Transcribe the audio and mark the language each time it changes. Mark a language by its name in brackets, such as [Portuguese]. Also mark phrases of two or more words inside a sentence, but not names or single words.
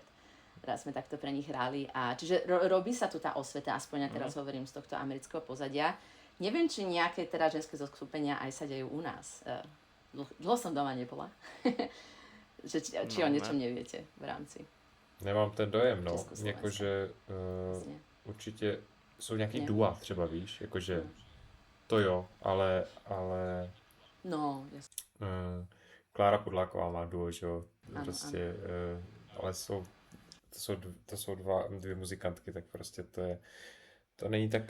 [Slovak] Teraz sme takto pre nich hrali. Čiže robí sa tu tá osveta, aspoň ja teraz hovorím z tohto amerického pozadia. Neviem, či nejaké teda ženské zoskupenia aj sa dejú u nás. Dlho som doma nebola. Či o niečom neviete v rámci. Nemám ten dojem, no. [Czech] Jakože určitě jsou nějaký dua třeba, víš, jakože to jo, ale no, jasně. Klára Pudláková má duo, že jo, prostě, ale to jsou dvě muzikantky, tak prostě to není tak,